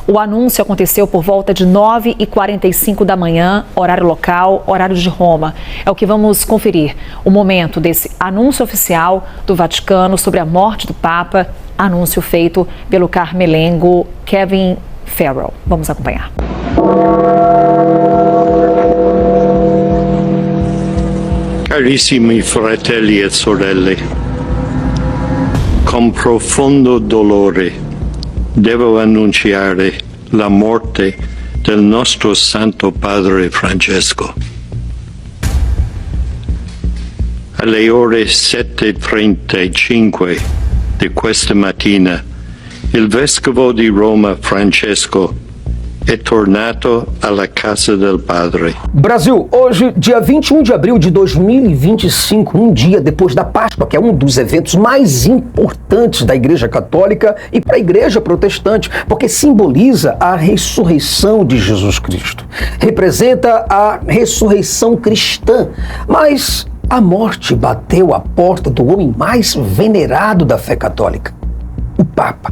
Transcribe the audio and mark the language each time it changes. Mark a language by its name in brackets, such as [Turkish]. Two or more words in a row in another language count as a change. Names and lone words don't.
[Portuguese] O anúncio aconteceu por volta de 9h45 da manhã, horário local, horário de Roma. É o que vamos conferir, o momento desse anúncio oficial do Vaticano sobre a morte do Papa, anúncio feito pelo carmelengo Kevin Farrell. Vamos acompanhar. [Italian] Carissimi fratelli e sorelle, con profondo dolore devo annunciare la morte del nostro Santo Padre Francesco. Alle ore 7:35 di questa mattina, il Vescovo di Roma Francesco é tornato alla casa del Padre. [Portuguese] Brasil, hoje, dia 21 de abril de 2025, um dia depois da Páscoa, que é um dos eventos mais importantes da Igreja Católica e para a Igreja Protestante, porque simboliza a ressurreição de Jesus Cristo. Representa a ressurreição cristã, mas a morte bateu à porta do homem mais venerado da fé católica, o Papa.